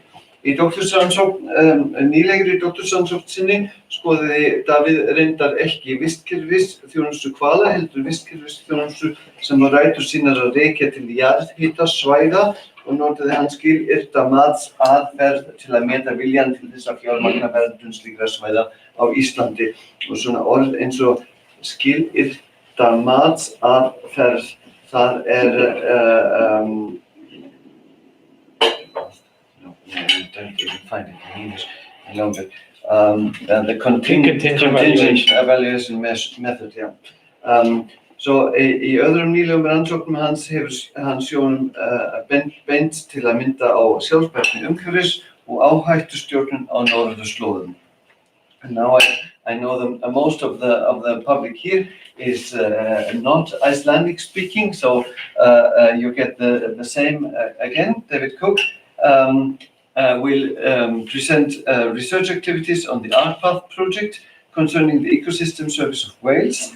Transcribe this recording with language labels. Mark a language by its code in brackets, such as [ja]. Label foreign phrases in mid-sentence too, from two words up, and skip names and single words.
[is] Í nýlegri doktorsrannsókn sinni skoðaði David reyndar ekki vistkerfisþjónustu hvala, heldur vistkerfisþjónustu sem var rætur sínar að rekja til jarðhitasvæða og notaði hann skilyrta matsaðferð til að meta viljan til þess að fjármagna verndun slíkra svæða á Íslandi. Og svona orð eins og skilyrta matsaðferð, það [en] I don't even find it in English any longer. The contingent evaluation method, yeah. [is] So í öðrum nýlegum rannsóknum hans hefur hann sjónum beint til að mynda á sjálfbærni umhverfis og áhættustjórnun á norðurslóðum. [en] And now I know that most of the public here is not Icelandic speaking, so you get the same again. David Cook will present research activities on the ARCPath project concerning the ecosystem service of Wales.